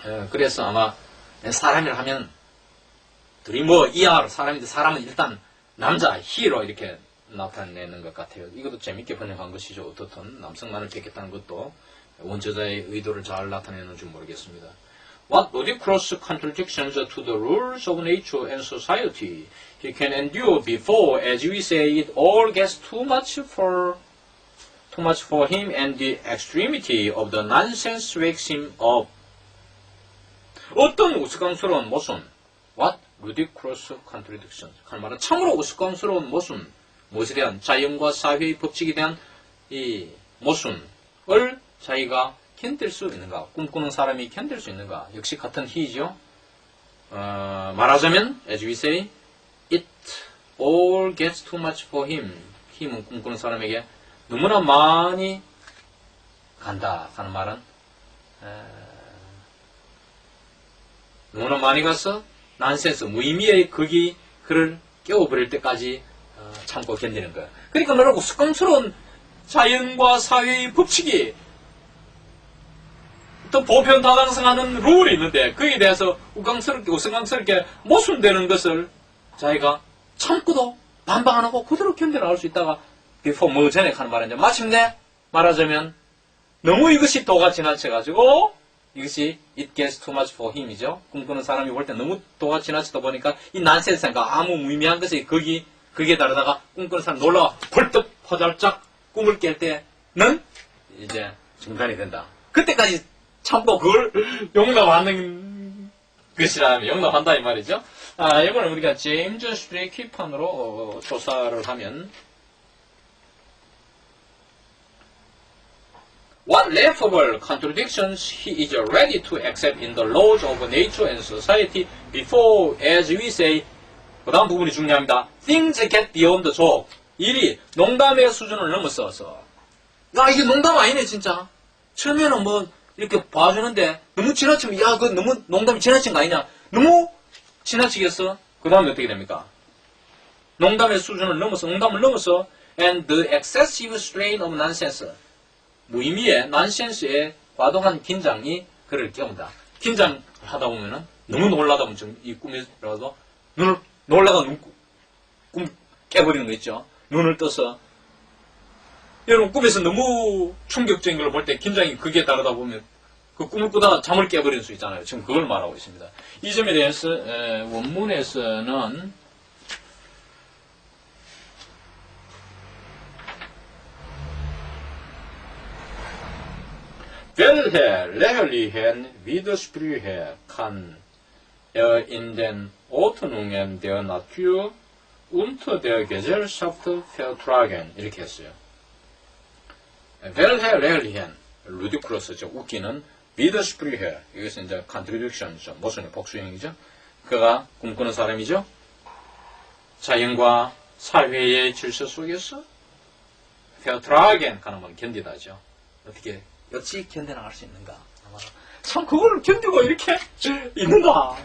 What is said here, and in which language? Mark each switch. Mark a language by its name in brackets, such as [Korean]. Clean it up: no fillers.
[Korean] 그래서 아마 사람이라 하면 드리머 ER 사람인데 사람은 일단 남자 he로 이렇게 나타내는 것 같아요. 이것도 재밌게 번역한 것이죠. 어떻든 남성만을 뵙겠다는 것도 원저자의 의도를 잘 나타내는지 모르겠습니다. [English] What ludicrous contradictions to the rules of nature and society he can endure before, as we say, it all gets too much for him, and the extremity of the nonsense wakes him up. [Korean] 어떤 우스꽝스러운 모순, [English] what ludicrous contradictions, [Korean] 할 말은 참으로 우스꽝스러운 모순, 무엇에 대한 자연과 사회의 법칙에 대한 이 모순을 자기가 견딜 수 있는가, 꿈꾸는 사람이 견딜 수 있는가. 역시 같은 he죠. 말하자면 [English] as we say, it all gets too much for him. [Korean] 힘은 꿈꾸는 사람에게 너무나 많이 간다 하는 말은 너무나 많이 가서 난센스, 무의미의 극이 그를 깨워버릴 때까지 참고 견디는 거야. 그러니까 너라고 습관스러운 자연과 사회의 법칙이 또 보편다당성하는 룰이 있는데 거기에 대해서 우스꽝스럽게 모순되는 것을 자기가 참고도 반박 안 하고 그대로 견뎌나갈 수 있다가 before 뭐 전에 하는 말인데 마침내 말하자면 너무 이것이 도가 지나쳐가지고 이것이 [English] it gets too much for him [Korean] 이죠. 꿈꾸는 사람이 볼 때 너무 도가 지나치다 보니까 이 난센스가 아무 무의미한 것이 거기에 다르다가 꿈꾸는 사람 놀라와 벌떡 퍼잘짝 꿈을 깰 때는 이제 중단이 된다. 그때까지 참고 그걸 용납하는 것이라면 용납한다 이 말이죠. 이번에 우리가 제임스 스트레이키판으로 조사를 하면 [English] What laughable contradictions he is ready to accept in the laws of nature and society before, as we say, [Korean] 그 다음 부분이 중요합니다. [English] Things get beyond the joke. [Korean] 일이 농담의 수준을 넘어서서 야 이게 농담 아니네 진짜. 처음에는 뭐 이렇게 봐주는데 너무 지나치면 야 그 너무 농담이 지나친 거 아니냐. 너무 지나치겠어. 그 다음에 어떻게 됩니까? 농담의 수준을 넘어서 농담을 넘어서 [English] and the excessive strain of nonsense. [Korean] 무의미의 난센스의 과도한 긴장이 그를 깨운다. 긴장하다 보면은 너무 놀라다 보면 이 꿈에라도 눈을 놀라다 꿈 깨버리는 거 있죠. 눈을 떠서 여러분 꿈에서 너무 충격적인 걸 볼 때 긴장이 극에 다르다 보면 그 꿈을 꾸다가 잠을 깨버릴 수 있잖아요. 지금 그걸 말하고 있습니다. 이 점에 대해서 원문에서는 [German] Welche Lehrlichen widersprüche kann in den Ordnungen der Natur unter der Gesellschaft vertragen? [Korean] 이렇게 했어요. [German] Welche Lehrlichen, [Korean] 루디쿠러스죠. 웃기는 widersprüche, 이것은 이제 contradiction이죠. 모순의 복수형이죠. 그가 꿈꾸는 사람이죠. 자연과 사회의 질서 속에서 vertragen 하는 건 견디다죠. 어떻게 어찌 견뎌나갈 수 있는가? 참 그걸 견디고 이렇게 있는가?